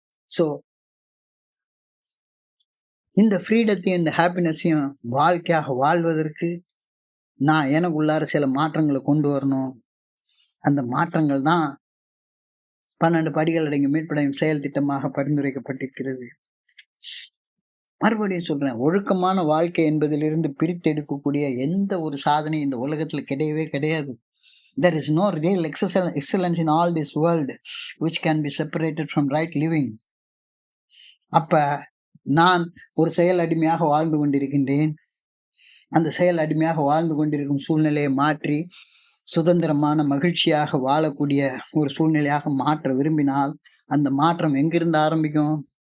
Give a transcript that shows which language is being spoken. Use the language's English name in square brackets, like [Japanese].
[Tamil] So, இந்த ஃப்ரீடத்தையும், இந்த ஹாப்பினஸையும் வாழ்க்கையாக வாழ்வதற்கு, நான் எனக்குள்ளார சில மாற்றங்கள கொண்டு வரணும். அந்த மாற்றங்கள் தான் 12 படிகள் அடங்கிய மீட்படையும் செயல் திட்டமாக பரிந்துரைக்கப்பட்டிருக்கிறது. மறுபடியும் சொல்றேன். ஒழுக்கமான வாழ்க்கை என்பதிலிருந்து பிரித்தெடுக்கக்கூடிய எந்த ஒரு சாதனையும் இந்த உலகத்துல கிடையவே கிடையாது. [English] There is no real excellence in all this world which can be separated from right living. [Tamil] அப்ப நான் ஒரு செயல் அடிமையாக வாழ்ந்து கொண்டிருக்கின்றேன். அந்த செயல் அடிமையாக வாழ்ந்து கொண்டிருக்கும் சூழ்நிலையை மாற்றி, சுதந்திரமான மகிழ்ச்சியாக வாழக்கூடிய ஒரு சூழ்நிலையாக மாற்ற விரும்பினால், அந்த மாற்றம் எங்கிருந்து ஆரம்பிக்கும்?